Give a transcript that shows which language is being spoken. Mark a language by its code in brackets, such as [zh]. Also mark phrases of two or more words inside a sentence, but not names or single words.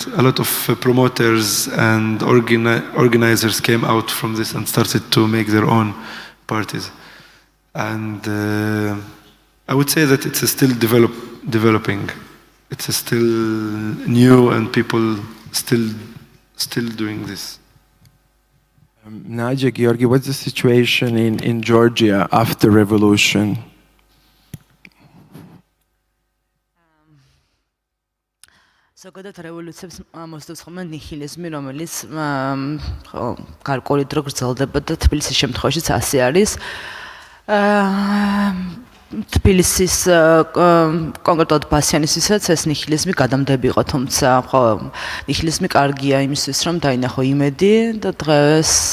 [en] A lot of promoters and organizers came out from this and started to make their own parties, and I would say that it's still developing. It's still new, and people still doing this. Nadia, Georgi, what's the situation in Georgia after revolution? [ka] ზოგადად რევოლუციებს მოსდევს ხოლმე ნიჰილიზმი, რომელიც გარკვეული დრო გრძელდება და თბილისის შემთხვევაშიც ასე არის. თბილისის კონკრეტულად ბასიანისთვისაც ეს ნიჰილიზმი გადამდები იყო, თუმცა ნიჰილიზმი კარგია იმისთვის, რომ დაინახო იმედი და დღეს